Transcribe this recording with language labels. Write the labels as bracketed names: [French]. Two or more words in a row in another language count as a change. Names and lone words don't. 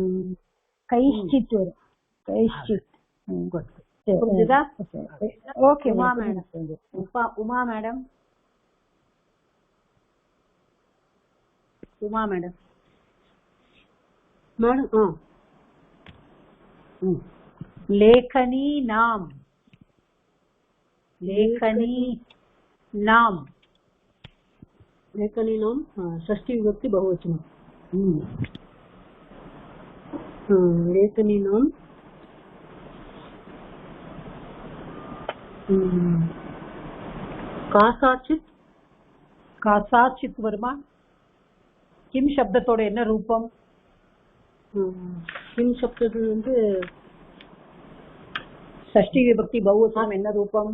[Tamil] கைச்சித் வரும். கைச்சித். புரிஞ்சுதா? ஓகே. உமா மேடம். உமா மேடம். உமா மேடம். [Sanskrit] மேடம் लेखनी नाम. लेखनी नाम. लेखनी नाम षष्ठी विभक्ति बहुवचन. लेखनी नाम [Tamil] காசாச்சித். காசாச்சித் வருமா? கிம் சப்தத்தோட என்ன ரூபம்? கிம் சப்தத்துல வந்து [Sanskrit] षष्ठी विभक्ति बहुवचनम् [Tamil] என்ன ரூபம்?